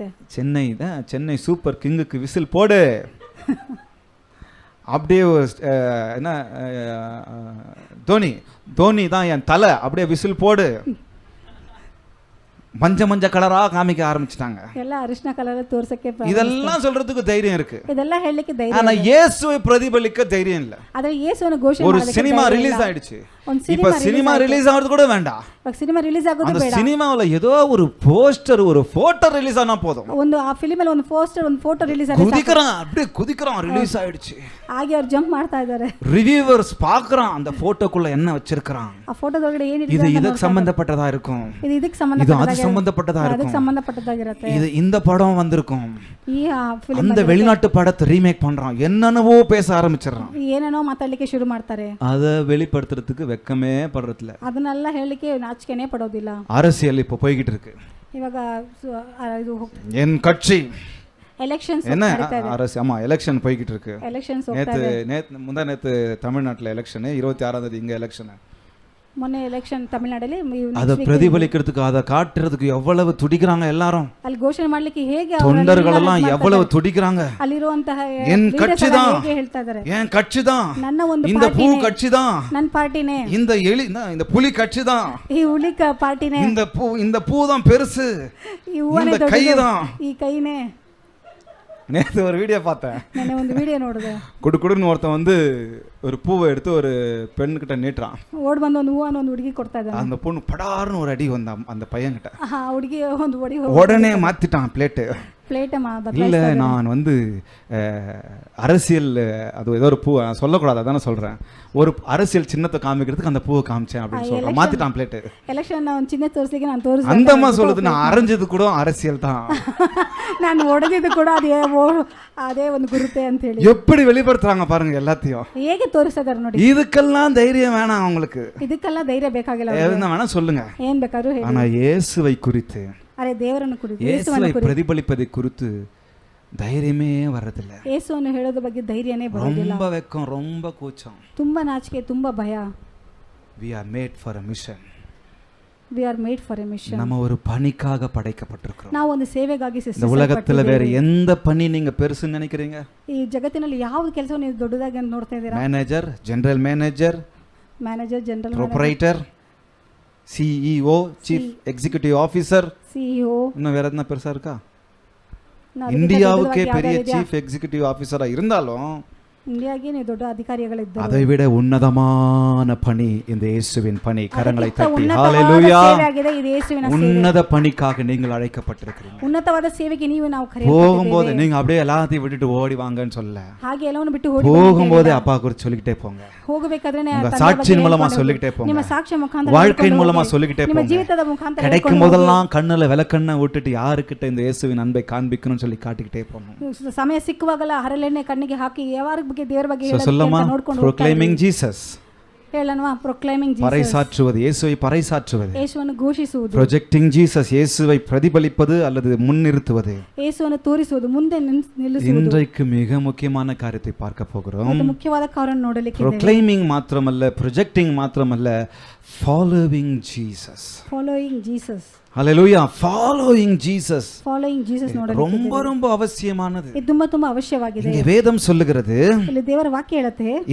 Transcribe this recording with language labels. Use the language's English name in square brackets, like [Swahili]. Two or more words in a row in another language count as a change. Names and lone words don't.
[Tamil] சென்னை சூப்பர் கிங்குக்கு விசில் போடு. அப்படியே என்ன தோனி தான் என் தலை, அப்படியே விசில் போடு. மஞ்ச கலரா காமிக்க ஆரம்பிச்சிட்டாங்க. [Kannada] ಎಲ್ಲ ಅರಿಶಿನ ಕಲರ್ ತೋರ್ಸಕ್ಕೆ [Tamil] இதெல்லாம் சொல்றதுக்கு தைரியம் இருக்கு, [Kannada] ಇದೆಲ್ಲ ಹೇಳಲಿಕ್ಕೆ ಧೈರ್ಯ. [Tamil] ஆனா இயேசுவை பிரதிபலிக்க தைரியம் இல்ல. [Kannada] ಆದ್ರೆ ಯೇಸುವನ್ನು ಘೋಷಣೆ [Tamil] ஒரு [Kannada] ಮಾಡೋದಕ್ಕೆ [Tamil] சினிமா [Kannada] ಧೈರ್ಯ [Tamil] ரிலீஸ் [Kannada] ಇಲ್ಲ. [Tamil] ஆயிடுச்சு, [Kannada] ಒಂದು [Tamil] இப்ப சினிமா ரிலீஸ் ஆகிறது கூட வேண்டாம். [Kannada] ಇವಾಗ ಸಿನಿಮಾ ರಿಲೀಸ್ ಆಗೋದು [Tamil] அந்த [Kannada] ಬೇಡ. [Tamil] சினிமாவுல ஏதோ ஒரு போஸ்டர் ஒரு போட்டோ ரிலீஸ் ஆனா போதும், [Kannada] ಒಂದು ಆ ಫಿಲ್ಮ್ ಅಲ್ಲಿ ಒಂದು ಪೋಸ್ಟರ್ ಒಂದು ಫೋಟೋ ರಿಲೀಸ್ ಆಗಿದೆ, [Tamil] குதிக்கிறான், அப்படியே குதிக்கிறான், ரிலீஸ் ஆயிடுச்சு. [Kannada] ಹಾಗೆ ಅವ್ರು ಜಂಪ್ ಮಾಡ್ತಾ ಇದ್ದಾರೆ. [Tamil] ரிவ்யூவர்ஸ் பார்க்கறான் அந்த போட்டோக்குள்ள என்ன வச்சிருக்கான், [Kannada] ಆ ಫೋಟೋದೊಳಗಡೆ ಏನಿದೆ [Tamil] இது இதுக்கு சம்பந்தப்பட்டதா இருக்கும், [Kannada] ಇದು ಇದಕ್ಕೆ [Tamil] இது அது சம்பந்தப்பட்டதா [Kannada] ಅದಕ್ಕೆ [Tamil] இருக்கும், [Kannada] ಸಂಬಂಧಪಟ್ಟದಾಗಿರುತ್ತೆ. [Tamil] இது இந்த படம் வந்திருக்கும், [Kannada] ಈ ಫಿಲ್ಮ್ [Tamil] அந்த வெளிநாட்டு படத்தை ரீமேக் பண்றான், என்னென்னவோ பேச ஆரம்பிச்சிடறான். [Kannada] ಏನೇನೋ ಮಾತಾಡ್ಲಿಕ್ಕೆ ಶುರು ಮಾಡ್ತಾರೆ. [Tamil] அதை வெளிப்படுத்துறதுக்கு வெக்கமே படுறதுல. [Kannada] ಅದನ್ನೆಲ್ಲ ಹೇಳಲಿಕ್ಕೆ ನಾಚಿಕೆನೇ ಪಡೋದಿಲ್ಲ. [Tamil] அரசியல் இப்போ போய்கிட்டு இருக்கு. [Kannada] ಇವಾಗ ಇದು [Tamil] என் கட்சி [Kannada] ಎಲೆಕ್ಷನ್ಸ್ [Tamil] என்ன அரசு, ஆமா எலெக்ஷன் போய்கிட்டு இருக்கு. [Kannada] ಎಲೆಕ್ಷನ್ಸ್ [Tamil] நேத்து முந்தா நேத்து தமிழ்நாட்டுல எலெக்ஷன், 26ஆம் தேதி இங்க எலெக்ஷன். [Kannada] ಮೊನ್ನೆ ಎಲೆಕ್ಷನ್ ತಮಿಳುನಾಡಲ್ಲಿ [Tamil] அதை பிரதிபலிக்கிறதுக்கு, அதை காட்டுறதுக்கு எவ்வளவு துடிக்கிறாங்க எல்லாரும். [Kannada] ಅಲ್ಲಿ ಘೋಷಣೆ ಮಾಡ್ಲಿಕ್ಕೆ ಹೇಗೆ [Tamil] தொண்டர்கள் எல்லாம் எவ்வளவு துடிக்கிறாங்க. [Kannada] ಅಲ್ಲಿರುವಂತಹ [Tamil] என் கட்சி தான், [Kannada] ಹೇಗೆ ಹೇಳ್ತಾ ಇದ್ದಾರೆ, [Tamil] என் கட்சி தான், [Kannada] ನನ್ನ ಒಂದು [Tamil] இந்த பூ கட்சி தான், [Kannada] ನನ್ನ ಪಾರ್ಟಿನೇ, [Tamil] இந்த புலி கட்சி தான், [Kannada] ಈ ಹುಲಿ ಪಾರ್ಟಿನೇ, [Tamil] இந்த பூ தான் பெருசு, [Kannada] ಈ ಹೂವನೇ [Tamil] இந்த கை தான். [Kannada] ಈ ಕೈನೇ. [Tamil] நேத்து ஒரு வீடியோ பார்த்தேன், [Kannada] ನಾನು ಒಂದು ವಿಡಿಯೋ ನೋಡಿದೆ. [Tamil] குடுக்குடுன்னு ஒருத்தன் வந்து ஒரு பூவை எடுத்து ஒரு பெண்ணுகிட்ட நீட்டுறான், [Kannada] ಓಡ್ ಬಂದು ಒಂದು ಹೂವನ್ನು ಒಂದು ಹುಡುಗಿ ಕೊಡ್ತಾ ಇದ್ದಾನೆ. [Tamil] அந்த பொண்ணு படார்னு ஒரு அடி வந்த அந்த பையன்கிட்ட, [Kannada] ಹುಡುಗಿ ಒಂದು ಹೊಡಿ [Tamil] உடனே மாத்திட்டான் பிளேட்டு. [Kannada] ಪ್ಲೇಟ್ [Tamil] இல்லை நான் வந்து அரசியல், அது ஏதோ ஒரு பூ சொல்லக்கூடாது அதானே சொல்கிறேன், ஒரு அரசியல் சின்னத்தை காமிக்கிறதுக்கு அந்த பூவை காமிச்சேன் அப்படின்னு சொல்கிறேன், மாற்றிட்டான் பிளேட்டு. [Kannada] ಎಲೆಕ್ಷನ್ ಒಂದು ಚಿಹ್ನೆ ತೋರಿಸ್ಲಿಕ್ಕೆ ನಾನು ತೋರಿಸಿ [Tamil] அந்த அம்மா சொல்லுது, நான் அரைஞ்சது கூட அரசியல் தான், [Kannada] ನಾನು ಹೊಡೆದಿದ್ದು ಕೂಡ ಅದೇ ಒಂದು ಗುರುತೆ ಅಂತ ಹೇಳಿ. [Tamil] எப்படி வெளிப்படுத்துறாங்க பாருங்க எல்லாத்தையும், [Kannada] ಹೇಗೆ ತೋರಿಸ್ತಾರೆ ನೋಡಿ. [Tamil] இதுக்கெல்லாம் தைரியம் வேணாம் அவங்களுக்கு, [Kannada] ಇದಕ್ಕೆಲ್ಲ ಧೈರ್ಯ ಬೇಕಾಗಿಲ್ಲ. [Tamil] என்ன வேணா சொல்லுங்க, [Kannada] ಏನ್ ಬೇಕಾದ್ರೂ ಹೇಳಿ. [Tamil] ஆனா இயேசுவை குறித்து, [Kannada] ಅರೆ ದೇವರನ್ನು ಕುರಿತು, [Tamil] இயேசுவை பிரதிபலிப்பதை குறித்து தைரியமே வரதில்ல. [Kannada] ಯೇಸುವನ್ನು ಹೇಳೋದ್ರ ಬಗ್ಗೆ ಧೈರ್ಯನೇ ಬರೋದಿಲ್ಲ. [Tamil] ரொம்ப வெக்கம், ரொம்ப கூச்சம், [Kannada] ತುಂಬಾ ನಾಚಿಕೆ, ತುಂಬಾ ಭಯ. [English] we are made for a mission. we are made for a mission. [Tamil] நம்ம ஒரு பணிக்காக படைக்கப்பட்டிருக்கிறோம். [Kannada] ನಾವು ಒಂದು ಸೇವೆಗಾಗಿ [Tamil] இந்த உலகத்துல வேற எந்த பணி நீங்க பெருசுன்னு நினைக்கிறீங்க? [Kannada] ಈ ಜಗತ್ತಿನಲ್ಲಿ ಯಾವ ಕೆಲಸವನ್ನು ನೀವು ದೊಡ್ಡದಾಗಿ ನೋಡ್ತಾ ಇದ್ದೀರಾ? [Tamil] மேனேஜர், [English] general manager, [Kannada] ಜನರಲ್ [Tamil] ப்ரொப்ரைட்டர், சிஇஓ, [English] chief executive officer, [Tamil] சிஇஓ, இன்னும் வேற எதுனா பெருசா இருக்கா? இந்தியாவுக்கே பெரிய [English] chief executive officer [Tamil] இருந்தாலும் இந்தியாவுக்கே நீ [Kannada] ದೊಡ್ಡ ಅಧಿಕಾರಿಗಳಿದ್ದಾರೆ. [Tamil] அதை விட உன்னதமான பணி இந்த இயேசுவின் பணி. கரங்களை தட்டி ஹalleluya. உன்னத பணிக்காக நீங்கள் அழைக்கப்பட்டிருக்கிறீங்க. [Kannada] ಉನ್ನತವಾದ ಸೇವೆಗೆ ನೀವು ನಾವು ಕರೆಯಲ್ಪಟ್ಟಿದ್ದೇವೆ. [Tamil] போகும்போது நீங்க அப்படியே எல்லாத்தையும் விட்டுட்டு ஓடி வாங்கன்னு சொல்ல, [Kannada] ಹಾಗೆ ಎಲ್ಲವನ್ನು ಬಿಟ್ಟು ಓಡಿ [Tamil] போகும்போது அப்பா குறித்து சொல்லிக்கிட்டே போங்க. [Kannada] ಹೋಗಬೇಕಾದ್ರೆ [Tamil] சாட்சியின் மூலமா சொல்லிக்கிட்டே போங்க. [Kannada] ನಿಮ್ಮ ಸಾಕ್ಷ್ಯ ಮುಖಾಂತರ, [Tamil] வாழ்க்கையின் மூலமா சொல்லிக்கிட்டே போங்க. [Kannada] ನಿಮ್ಮ ಜೀವಿತದ ಮುಖಾಂತರ [Tamil] கிடைக்கும் போதெல்லாம் கண்ணுல விளக்கண்ண விட்டுட்டு யாருக்கிட்ட இந்த இயேசுவின் அன்பை காண்பிக்கணும்னு சொல்லி காட்டிக்கிட்டே போங்க. [Kannada] ಸಮಯ ಸಿಕ್ಕುವಾಗಲ್ಲ ಹರಳೆಣ್ಣೆ ಕಣ್ಣಿಗೆ ಹಾಕಿ ಯಾರ ಬಗ್ಗೆ ದೇವರ ಬಗ್ಗೆ [English] சொல்லமா proclaiming Jesus, ಹೇಳನವಾ proclaiming Jesus, [Tamil] பறைசாற்றுவது, இயேசுவை பறைசாற்றுவது, [Kannada] ಯೇಸುವನ್ನು ಘೋಷಿಸುವುದು, [English] projecting Jesus, [Tamil] இயேசுவை பிரதிபலிப்பது அல்லது முன்னிறுத்துவது, [Kannada] ಯೇಸುವನ್ನು ತೋರಿಸುವುದು, ಮುಂದೆ ನಿಲ್ಲಿಸುವುದು. [Tamil] இன்றைக்கு மிக முக்கியமான காரியத்தை பார்க்க போகிறோம். [Kannada] ಇದು ಮುಖ್ಯವಾದ ಕಾರ್ಯವನ್ನು ನೋಡಲಿಕ್ಕೆ ಇದೆ. [English] proclaiming மாத்திரமல்ல, projecting மாத்திரமல்ல, following Jesus. following Jesus. Hallelujah. following Jesus. following Jesus ನೋಡಲಿಕ್ಕೆ [Tamil] ரொம்ப ரொம்ப அவசியமானது. [Kannada] ಇದು ತುಂಬಾ ತುಂಬಾ ಅವಶ್ಯವಾಗಿದೆ. [Tamil] இங்கே வேதம் சொல்லுகிறது, [Kannada] ಇಲ್ಲಿ ದೇವರ ವಾಕ್ಯ ಹೇಳುತ್ತೆ